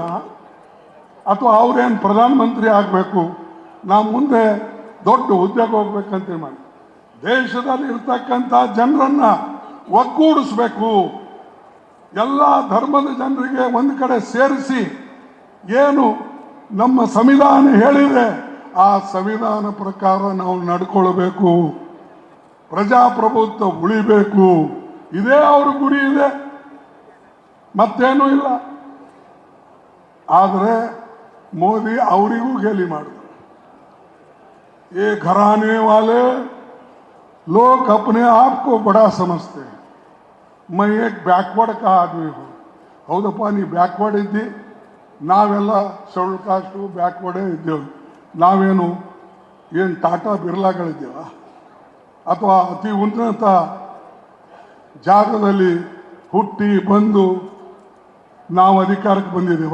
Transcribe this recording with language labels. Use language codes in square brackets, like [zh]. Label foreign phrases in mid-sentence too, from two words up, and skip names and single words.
[kn] ಅಥವಾ ಅವ್ರೇನು ಪ್ರಧಾನಮಂತ್ರಿ ಆಗಬೇಕು, ನಾವು ಮುಂದೆ ದೊಡ್ಡ ಹುದ್ದೆಗೆ ಹೋಗ್ಬೇಕಂತ ಮಾಡಿ ದೇಶದಲ್ಲಿ ಇರ್ತಕ್ಕಂಥ ಜನರನ್ನ ಒಗ್ಗೂಡಿಸ್ಬೇಕು, ಎಲ್ಲ ಧರ್ಮದ ಜನರಿಗೆ ಒಂದು ಕಡೆ ಸೇರಿಸಿ ಏನು ನಮ್ಮ ಸಂವಿಧಾನ ಹೇಳಿದೆ ಆ ಸಂವಿಧಾನ ಪ್ರಕಾರ ನಾವು ನಡ್ಕೊಳ್ಬೇಕು, ಪ್ರಜಾಪ್ರಭುತ್ವ ಉಳಿಬೇಕು. ಇದೇ ಅವ್ರ ಗುರಿ ಇದೆ, ಮತ್ತೇನೂ ಇಲ್ಲ. ಆದರೆ ಮೋದಿ ಅವರಿಗೂ ಗೇಲಿ ಮಾಡಿದ್ರು. [hi] ये घराने वाले लोग अपने आप को बड़ा समझते हैं. मैं एक ಬ್ಯಾಕ್ವರ್ಡ್ का आदमी हूँ. [kn] ಹೌದಪ್ಪ, ನೀ ಬ್ಯಾಕ್ವರ್ಡ್ ಇದ್ದಿ, ನಾವೆಲ್ಲ [en] schedule caste [kn] ಬ್ಯಾಕ್ವರ್ಡೇ ಇದ್ದೇವೆ. ನಾವೇನು ಏನು ಟಾಟಾ ಬಿರ್ಲಾಗಳಿದ್ದೇವ? ಅಥವಾ ಅತಿ ಉನ್ನತ ಜಾಗದಲ್ಲಿ ಹುಟ್ಟಿ ಬಂದು ನಾವು ಅಧಿಕಾರಕ್ಕೆ ಬಂದಿದ್ದೇವ?